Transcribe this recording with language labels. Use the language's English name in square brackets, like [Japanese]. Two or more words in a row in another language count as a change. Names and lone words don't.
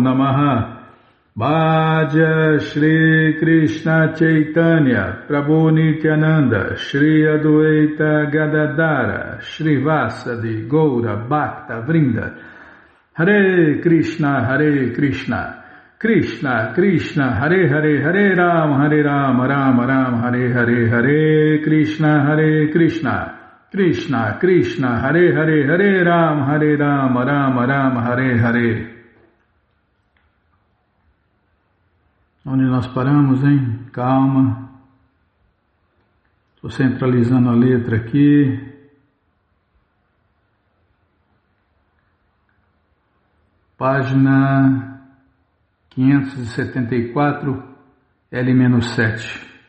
[Sanskrit] नमः भज श्री कृष्ण चैतन्य प्रभु नित्यानन्द श्री अद्वैत गदाधर श्री वासादि गौर भक्त वृन्द हरे कृष्ण कृष्ण कृष्ण हरे हरे हरे राम राम राम हरे हरे हरे कृष्ण कृष्ण कृष्ण हरे हरे हरे राम राम राम हरे हरे Hare Rama Rama Rama Hare Hare Hare Krishna Krishna Krishna Hare Hare Hare Rama Rama Rama Hare Hare. [Portuguese] Onde nós paramos, hein? Calma. Estou centralizando a letra aqui. Página 574, L-7.